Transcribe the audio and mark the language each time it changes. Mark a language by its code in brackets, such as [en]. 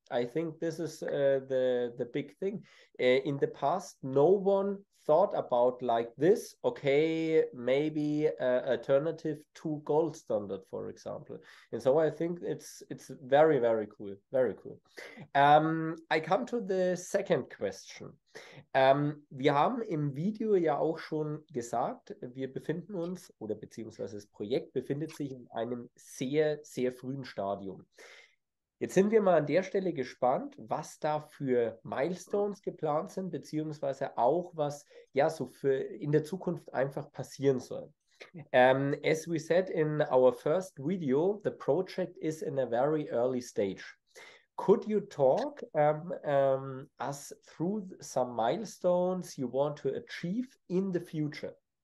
[en] I think this is the big thing. In the past, no one thought about like this. Okay, maybe alternative to Gold Standard, for example. And so I think it's very, very cool. Very cool. I come to the second question. [de] Wir haben im Video ja auch schon gesagt, wir befinden uns, oder beziehungsweise das Projekt befindet sich in einem sehr, sehr frühen Stadium. Jetzt sind wir mal an der Stelle gespannt, was da für Milestones geplant sind, beziehungsweise auch, was ja so für in der Zukunft einfach passieren soll. [en] As we said in our first video, the project is in a very early stage. Could you talk us through some milestones you want to achieve in the future?